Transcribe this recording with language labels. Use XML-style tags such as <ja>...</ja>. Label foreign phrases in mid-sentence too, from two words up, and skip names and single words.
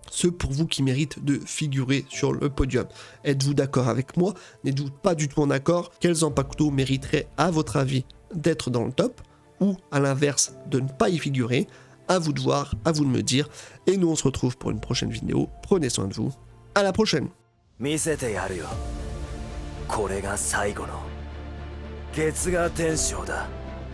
<fr>Ceux pour vous qui méritent de figurer sur le podium. Êtes-vous d'accord avec moi? N'êtes-vous pas du tout en accord? Quels Zanpakuto mériteraient, à votre avis, d'être dans le top? Ou, à l'inverse, de ne pas y figurer? À vous de voir, à vous de me dire. Et nous, on se retrouve pour une prochaine vidéo. Prenez soin de vous. À la prochaine!</fr> <ja>見せてやるよ。これが最後の月が天章だ。</ja>